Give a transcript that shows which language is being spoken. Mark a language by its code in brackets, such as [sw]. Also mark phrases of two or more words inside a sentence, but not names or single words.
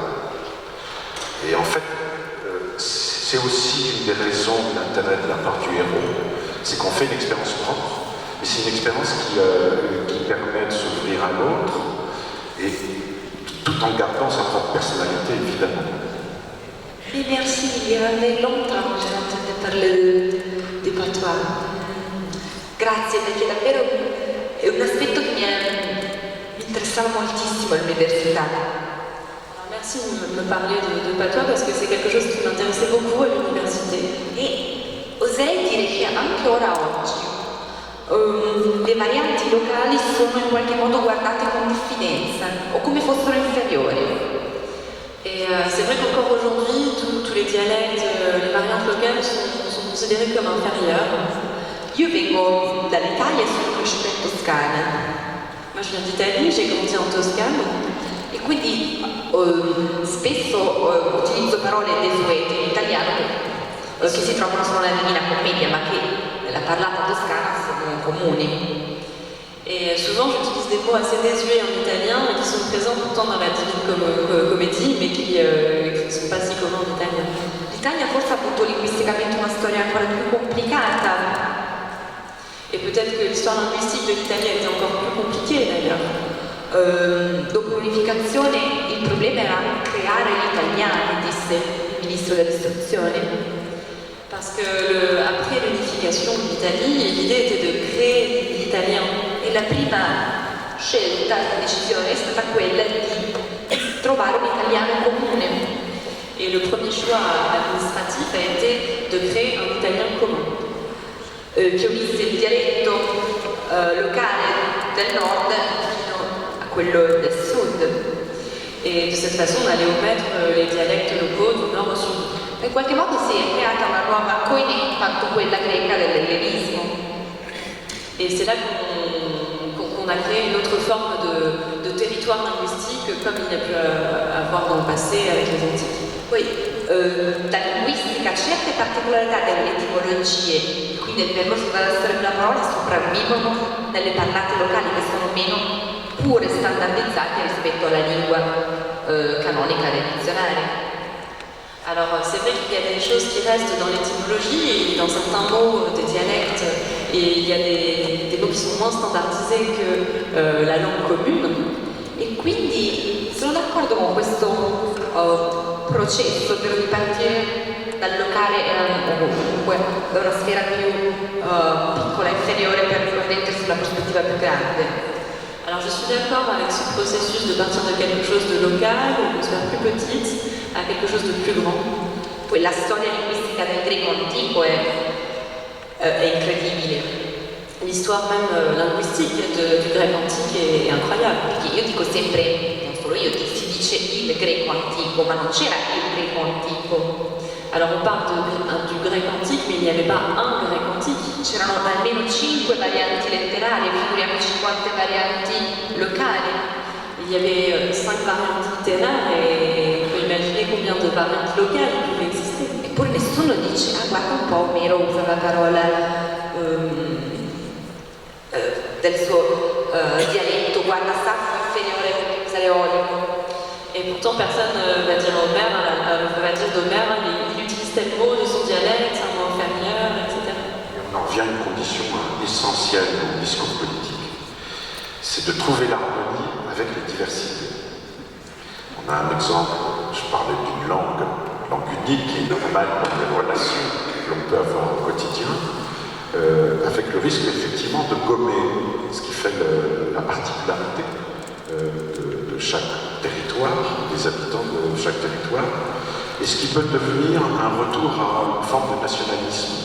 [fr] Et en fait, c'est aussi une des raisons de l'intérêt de la part du héros, c'est qu'on fait une expérience propre, mais c'est une expérience qui permet de s'ouvrir à l'autre, et tout en gardant sa propre personnalité, évidemment. Et merci, il y avait longtemps que j'entendais parler di patois. [it] Grazie, perché davvero è un aspetto che mi interessava moltissimo all'università. [fr] Alors, merci de me parler de patois parce que c'est quelque chose qui m'intéressait beaucoup à l'université. [it] E oserei dire che anche ora oggi le varianti locali sono in qualche modo guardate con diffidenza o come fossero inferiori. [fr] Et c'est vrai qu'encore aujourd'hui, tous les dialectes, les variantes locales sont considérées comme inférieures. [it] Io vengo dall'Italia e sono cresciuta in Toscana. [fr] Moi je viens d'Italie, j'ai grandi en Toscane. [it] E quindi spesso utilizzo parole desuete in italiano che si trovano solo nella Divina Commedia, ma che nella parlata toscana sono comuni. [fr] Et souvent j'utilise des mots assez désuets en italien, mais qui sont présents pourtant dans la Divine Comédie, mais qui ne sont pas si communs en italien. [it] L'Italia forse ha avuto linguisticamente una storia ancora più complicata. [fr] Et peut-être que l'histoire linguistique de l'Italie a été encore plus compliquée d'ailleurs. [it] Dopo l'unificazione il problema era creare creare gli italiani, disse il ministro dell'istruzione. [fr] Parce que après l'unification de l'Italie, l'idée était de créer l'italien. [it] E la prima scelta, la decisione è stata quella di trovare un italiano comune. [fr] Et le premier choix administratif a été de créer un italien commun. [it] Che unisse il dialetto locale del nord fino a quello del sud. [fr] Et de cette façon, on allait omettre les dialectes locaux du nord au sud. [it] In qualche modo si è creata una nuova coerenza, quella greca dell'ellenismo. [fr] Et c'est là qu'on a créé une autre forme de territoire linguistique comme il y a pu avoir dans le passé avec les antiques. [it] Poi la linguistica, certe particolarità delle etimologie, quindi del verbo della storia della parola, sopravvivono nelle parlate locali che sono meno pure standardizzate rispetto alla lingua canonica del dizionario. [fr] Alors c'est vrai qu'il y a des choses qui restent dans l'étymologie et dans certains mots des dialectes et il y a des mots qui sont moins standardisés que la langue commune. [it] E quindi sono d'accordo con questo processo per ripartire dal locale o comunque da una sfera più piccola, inferiore, per riconnettersi una prospettiva più grande. [fr] Alors je suis d'accord avec ce processus de partir de quelque chose de local, une sphère plus petite, à quelque chose de plus grand. [it] Poi la storia linguistica del greco antico è incredibile. [fr] L'histoire même linguistique du grec antique est incroyable. [it] Perché io dico sempre, non solo io, si dice il greco antico, ma non c'era il greco antico. [fr] Alors on parle du grec antique, mais il n'y avait pas un grec antique. [it] C'erano almeno 5 varianti letterarie, figuriamoci quante varianti locali. [fr] Il y avait 5 variantes littéraires et on peut imaginer combien de variantes locales il pouvait exister. [it] Eppure nessuno dice, ah guarda un po', Omero usa la parola del suo dialetto, guarda Saffo inferiore usa l'eolico. [fr] Et pourtant personne va dire d'Homère, il utilise tel mot de son dialecte, c'est un mot inférieur, etc. Et on en vient à une condition essentielle au discours politique, c'est de trouver l'harmonie avec les diversités. On a un exemple, je parlais d'une langue unique qui est normale dans les relations que l'on peut avoir au quotidien, avec le risque effectivement de gommer ce qui fait la particularité de chaque territoire, des habitants de chaque territoire, et ce qui peut devenir un retour à une forme de nationalisme.